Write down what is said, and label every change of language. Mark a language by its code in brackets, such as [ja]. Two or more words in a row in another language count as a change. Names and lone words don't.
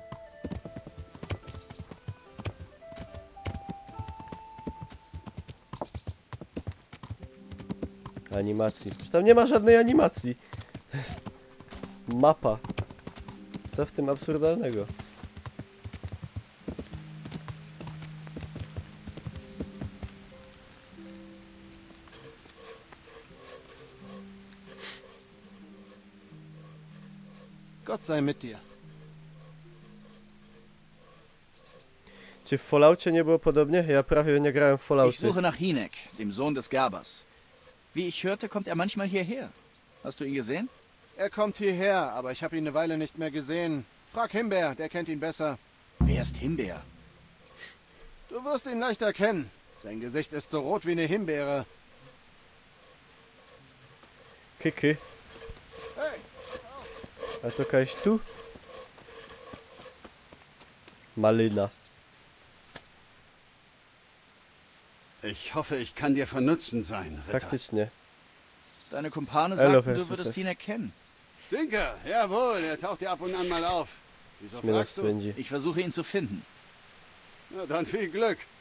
[pl] Animacji. Tam nie ma żadnej animacji. To jest mapa. Co w tym absurdalnego? [de] Gott sei mit dir. [pl] Czy w Falloutie nie było podobnie? Ja prawie nie grałem w Falloutie. [de] Ich suche nach Hinek, dem Sohn des Gerbers. Wie ich hörte, kommt er manchmal hierher. Hast du ihn gesehen? Er kommt hierher, aber ich habe ihn eine Weile nicht mehr gesehen. Frag Himbeer, der kennt ihn besser. Wer ist Himbeer? Du wirst ihn leicht erkennen. Sein Gesicht ist so rot wie eine Himbeere. Kiki. Hey! [pl] A to jakaś tu? Malina. [de] Ich hoffe, ich kann dir von Nutzen sein, Ritter. [pl] Faktycznie. [de] Deine Kumpane sagten, du würdest ihn erkennen. Stinker, jawohl, er taucht ja ab und an mal auf. Wieso fragst du? Ich versuche ihn zu finden. Na dann viel Glück.